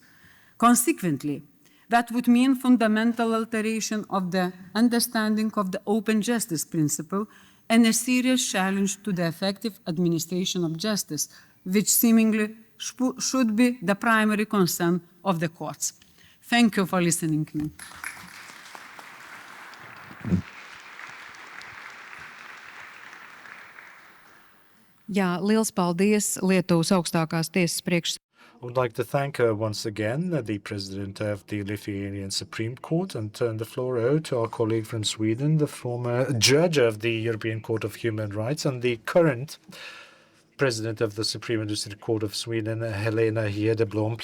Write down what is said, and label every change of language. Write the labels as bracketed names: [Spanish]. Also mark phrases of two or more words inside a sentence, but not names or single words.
[English] Consequently, that would mean fundamental alteration of the understanding of the open justice principle and a serious challenge to the effective administration of justice, which seemingly should be the primary concern of the courts. Thank you for listening to me. [Latvian] Jā, liels paldies Lietuvas augstākās tiesas priekšsēdētājai. [English] I would like to thank once again the President of the Lithuanian Supreme Court and turn the floor over to our colleague from Sweden, the former judge of the European Court of Human Rights and the current President of the Supreme Administrative Court of Sweden, Helena Hedeblom.